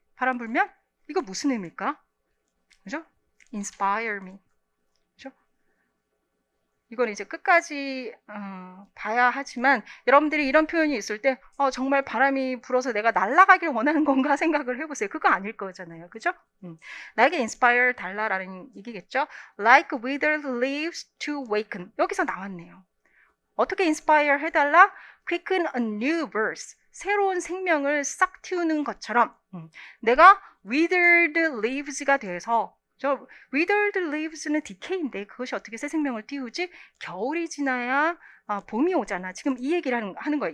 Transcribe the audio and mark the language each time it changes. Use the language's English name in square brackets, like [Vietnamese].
[Korean] 바람 불면? 이거 무슨 의미일까? 그죠? [English] inspire me. [Korean] 그죠? 이건 이제 끝까지 봐야 하지만 여러분들이 이런 표현이 있을 때 정말 바람이 불어서 내가 날아가길 원하는 건가 생각을 해보세요. 그거 아닐 거잖아요. 그죠? 나에게 inspire 달라라는 얘기겠죠. [English] Like withered leaves to waken. [Korean] 여기서 나왔네요. 어떻게 inspire 해달라? [English] Quicken a new birth. [Korean] 새로운 생명을 싹 틔우는 것처럼 내가 withered leaves가 돼서 withered leaves는 decay인데 그것이 어떻게 새 생명을 띄우지? 겨울이 지나야 봄이 오잖아. 지금 이 얘기를 하는 거예요.